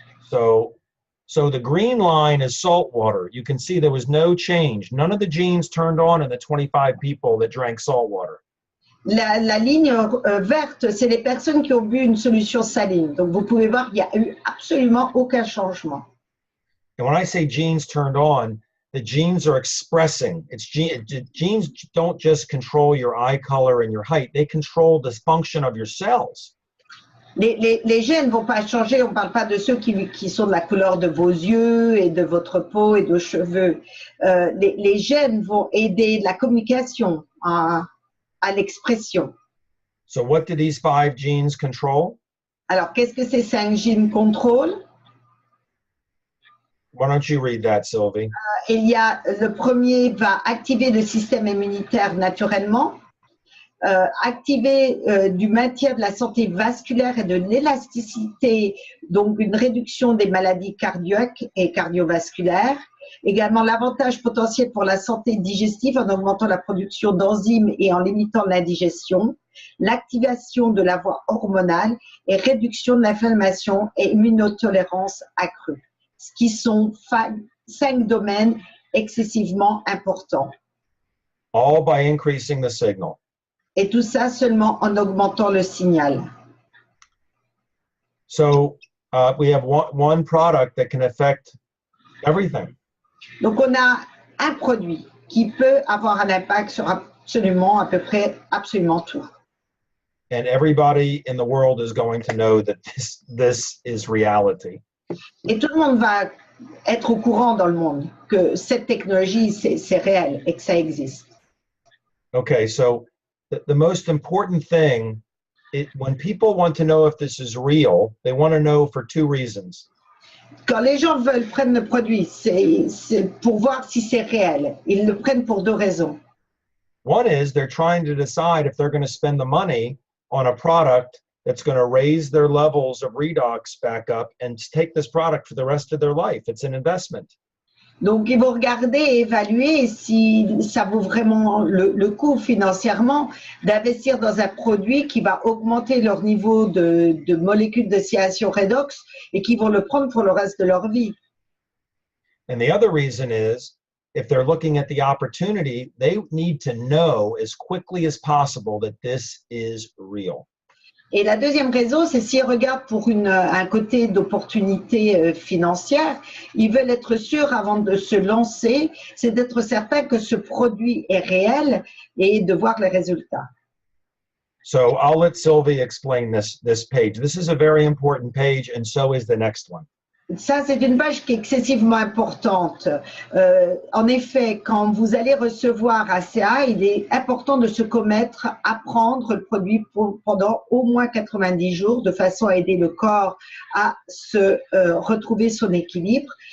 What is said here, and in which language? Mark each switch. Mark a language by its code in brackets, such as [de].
[en] So the green line is salt water. You can see there was no change. None of the genes turned on in the 25 people that drank salt water. [fr] La ligne verte, c'est les personnes qui ont bu une solution saline. Donc, vous pouvez voir qu'il n'y a eu absolument aucun changement. [en] And when I say genes turned on, the genes are expressing. Genes don't just control your eye color and your height. They control the function of your cells. [fr] Les gènes ne vont pas changer, on ne parle pas de ceux qui sont de la couleur de vos yeux et de votre peau et de vos cheveux. Les gènes vont aider la communication à l'expression. [en] So what do these 5 genes control? [fr] Alors, qu'est-ce que ces 5 gènes contrôlent? [en] Why don't you read that, Sylvie? [fr] Le premier va activer le système immunitaire naturellement. Activer du maintien de la santé vasculaire et de l'élasticité, donc une réduction des maladies cardiaques et cardiovasculaires. Également l'avantage potentiel pour la santé digestive en augmentant la production d'enzymes et en limitant l'indigestion. L'activation de la voie hormonale et réduction de l'inflammation et immunotolérance accrue. Ce qui sont 5 domaines excessivement importants. [en] All by increasing the signal. [fr] Et tout ça seulement en augmentant le signal. [en] So we have one product that can affect everything. [fr] Donc on a un produit qui peut avoir un impact sur absolument, à peu près, absolument tout. [en] And everybody in the world is going to know that this is reality. [fr] Et tout le monde va être au courant dans le monde que cette technologie, c'est réel et que ça existe. [en] Okay, so the most important thing, when people want to know if this is real, they want to know for 2 reasons. [fr] Quand les gens veulent prendre le produit, c'est pour voir si c'est réel. Ils le prennent pour 2 raisons. [en] One is they're trying to decide if they're going to spend the money on a product that's going to raise their levels of redox back up and take this product for the rest of their life. It's an investment. [fr] Donc, ils vont regarder et évaluer si ça vaut vraiment le coup financièrement d'investir dans un produit qui va augmenter leur niveau de molécules de Asea redox et qui vont le prendre pour le reste de leur vie. [en] And the other reason is, if they're looking at the opportunity, they need to know as quickly as possible that this is real. [fr] Et la deuxième raison, c'est s'ils regardent pour un côté d'opportunité financière, ils veulent être sûrs avant de se lancer, c'est d'être certain que ce produit est réel et de voir les résultats. [en] So I'll let Sylvie explain this page. This is a very important page, and so is the next one. [fr] Ça, c'est une page qui est excessivement importante. En effet, quand vous allez recevoir Asea, il est important de se commettre à prendre le produit pendant au moins 90 jours, de façon à aider le corps à se retrouver son équilibre.